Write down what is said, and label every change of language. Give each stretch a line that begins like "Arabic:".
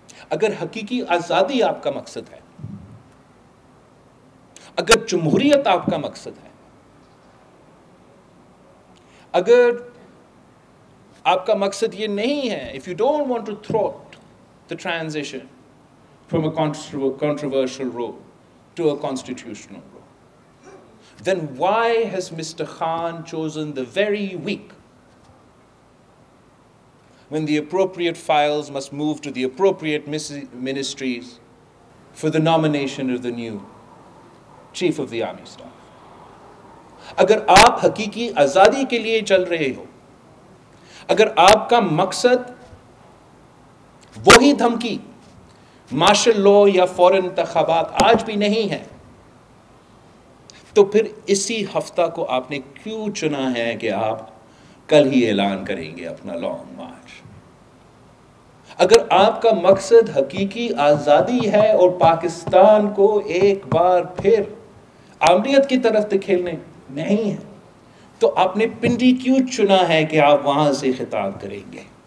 Urdu: اگر حقیقی آزادی آپ کا مقصد ہے, اگر جمہوریت آپ کا مقصد ہے, اگر آپ کا مقصد یہ نہیں ہے,
English: if you don't want to thwart the transition from a controversial role to a constitutional role, then why has Mr. Khan chosen the very week when the appropriate files must move to the appropriate ministries for the nomination of the new Chief of the Army Staff?
Urdu: اگر آپ حقیقی آزادی کے لیے چل رہے ہو, اگر آپ کا مقصد وہی دھمکی مارشل لاء یا فورن انتخابات آج بھی نہیں ہے, تو پھر اسی ہفتہ کو آپ نے کیوں چنا ہے کہ آپ کل ہی اعلان کریں گے اپنا لانگ مارچ؟ اگر آپ کا مقصد حقیقی آزادی ہے اور پاکستان کو ایک بار پھر آمریت کی طرف دھکیلنے نہیں ہے, تو آپ نے پنڈی کیوں چنا ہے کہ آپ وہاں سے خطاب کریں گے؟